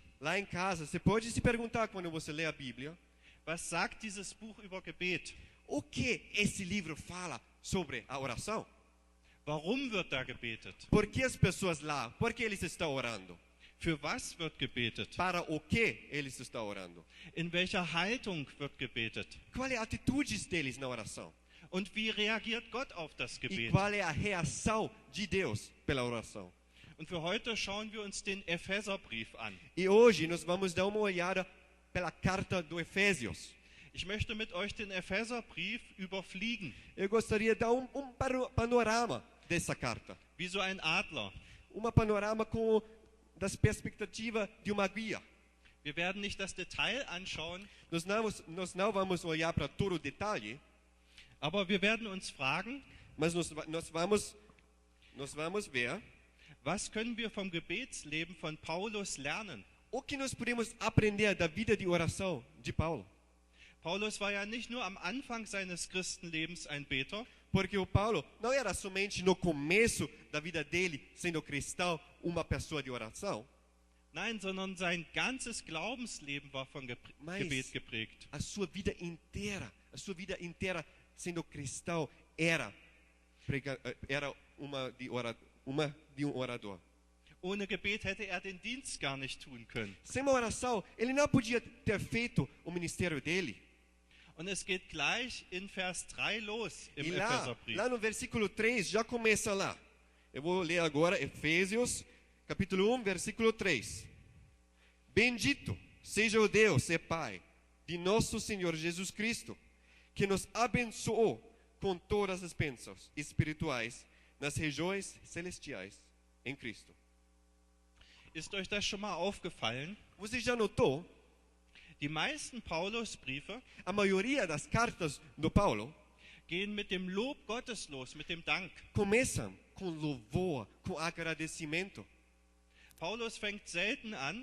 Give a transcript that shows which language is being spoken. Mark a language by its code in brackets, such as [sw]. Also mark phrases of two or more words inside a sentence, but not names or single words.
[pt] Lá em casa, você pode se perguntar quando você lê a Bíblia, [de] was sagt dieses Buch über Gebet? [pt] o que esse livro fala sobre a oração? [de] Warum wird da gebetet? [pt] Por que as pessoas lá, por que eles estão orando? [de] Für was wird gebetet? [pt] Para o que eles estão orando? [de] In welcher Haltung wird gebetet? [pt] Qual é a atitude deles na oração? [de] Und wie reagiert Gott auf das [pt] E [de] Gebet? [pt] qual é a reação de Deus pela oração? [de] Und für heute schauen wir uns den Epheserbrief an. [pt] E hoje nós vamos dar uma olhada pela carta do Efésios. [de] Ich möchte mit euch den Epheserbrief überfliegen, [pt] Eu gostaria de dar panorama dessa carta. [de] wie so ein Adler. [pt] Uma panorama com das perspectivas de uma guia. [de] Wir werden nicht das Detail anschauen, [pt] Nós não vamos olhar para todo o detalhe, [de] aber wir werden uns fragen, [pt] mas nós vamos ver [de] was können wir vom Gebetsleben von Paulus lernen? [pt] o que nós podemos aprender da vida de oração de Paulo. [de] Paulus war ja nicht nur am Anfang seines Christenlebens ein Beter, [pt] Porque o Paulo não era somente no começo da vida dele, sendo cristão, uma pessoa de oração. [de] nein, sondern sein ganzes Glaubensleben war von [pt] Mas- [de] Gebet geprägt. [pt] A sua vida inteira sendo cristão era uma de um orador. [de] Ohne Gebet hätte er den Dienst gar nicht tun können. [pt] Sem uma oração, ele não podia ter feito o ministério dele. [de] Und es geht gleich in Vers 3 los im [pt] E lá [de] Epheserbrief. [pt] no versículo 3, já começa lá. Eu vou ler agora Efésios, capítulo 1, versículo 3. Bendito seja o Deus e Pai de nosso Senhor Jesus Cristo, que nos abençoou com todas as bênçãos espirituais nas regiões celestiais em Cristo. [de] Ist euch das schon mal aufgefallen? [pt] Você já notou? [de] Die meisten Paulusbriefe [pt] A maioria das cartas do Paulo [de] gehen mit dem Lob Gottes los, mit dem Dank. [pt] começam com louvor, com agradecimento. [de] Paulus fängt selten an